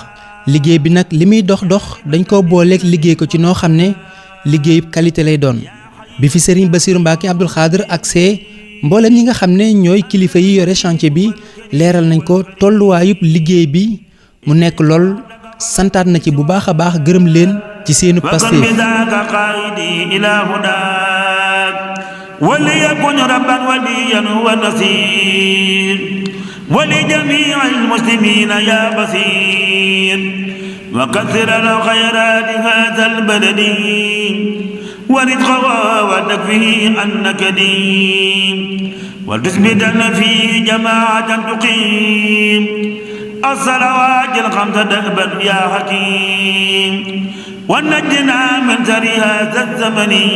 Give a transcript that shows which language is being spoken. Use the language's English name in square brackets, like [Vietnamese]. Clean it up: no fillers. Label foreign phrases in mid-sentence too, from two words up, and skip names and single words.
[Wolof] liggéey bi nag li muy dox dañ ko booleeg liggéey ko ci noo xam ne liggéeyu qualité lay doon. bi fi Serigne Bassirou Mbacké Abdoul Khadr agsee mboolem ñi nga xam ne ñooy kilifa yi yore chantier bi leeral nañ ko tolluwaayub liggéey bi mu nekk lool santaat na ci bu baax a baax gërëm leen ci seenu pastéef. [Arabic] وليكن ربا وليا ونصير ولجميع المسلمين يا بصير وكثر الخيرات هذا البلد ورزقه وتكفيه عنك دين وتثبتن فيه جماعة تقيم الصلوات الخمس دأبا يا حكيم ونجنا من شر هذا الزمن